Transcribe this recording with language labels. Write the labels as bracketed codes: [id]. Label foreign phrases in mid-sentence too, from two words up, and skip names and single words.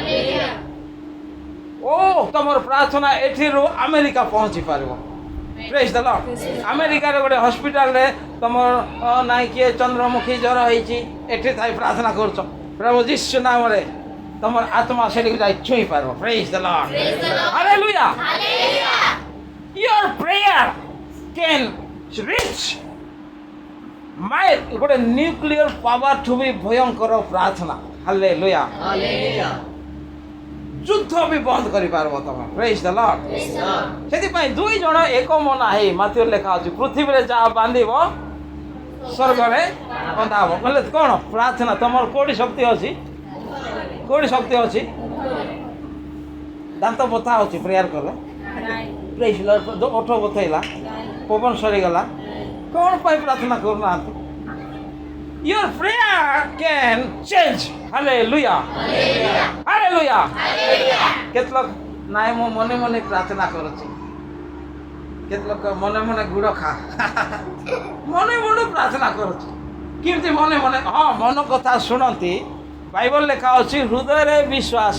[or] ଓ ତମର ପ୍ରାର୍ଥନା ଏଠିରୁ ଆମେରିକା ପହଞ୍ଚି ପାରିବ। [en] praise the Lord. [or] ଆମେରିକାରେ ଗୋଟେ ହସ୍ପିଟାଲରେ ତମର ନାଇଁ କିଏ ଚନ୍ଦ୍ରମୁଖୀ ଜ୍ୱର ହେଇଛି, ଏଠି ଥାଇ ପ୍ରାର୍ଥନା କରୁଛ, ପ୍ରଭୁ ଯୀଶୁ ନାମରେ ତମର ଆତ୍ମା ସେଠିକୁ ଯାଇ ଛୁଇଁ ପାରିବ। [en] praise the Lord. ହାଲେଲୁୟା। Your prayer can reach my ଗୋଟେ nuclear power [or] ଠୁ ବି ଭୟଙ୍କର ପ୍ରାର୍ଥନା। [en] ହାଲେଲୁୟା। [or] ଯୁଦ୍ଧ ବି ବନ୍ଦ କରିପାରିବ ତମେ। [en] praise the Lord. [or] ସେଥିପାଇଁ ଦୁଇ ଜଣ ଏକ ମନ ହେଇ, ମାଥିରେ ଲେଖା ଅଛି, ପୃଥିବୀରେ ଯାହା ବାନ୍ଧିବ ସ୍ୱର୍ଗରେ ବନ୍ଧା ହବ। କହିଲେ କ'ଣ ପ୍ରାର୍ଥନା? ତମର କୋଉଠି ଶକ୍ତି ଅଛି? କୋଉଠି ଶକ୍ତି ଅଛି? ଦାନ୍ତ ବଥା ଅଛି ପ୍ରେୟାର କଲେ? [en] praise the Lord. [or] ଓଠ ବଥେଇଲା, ପବନ ସରିଗଲା, କ'ଣ ପାଇଁ ପ୍ରାର୍ଥନା କରୁନାହାନ୍ତି? [en] Your prayer can change. Hallelujah. Hallelujah. [or] କେତେ ଲୋକ ନାଇଁ ମୁଁ ମନେ ମନେ ପ୍ରାର୍ଥନା କରୁଛି, କେତେ ଲୋକ ମନେ ମନେ ଗୁଡ଼ ଖା ମନେ ମନେ ପ୍ରାର୍ଥନା କରୁଛି। କେମିତି ମନେ ମନେ? ହଁ, ମନ କଥା ଶୁଣନ୍ତି। ବାଇବଲ ଲେଖା ଅଛି, ହୃଦୟରେ ବିଶ୍ୱାସ।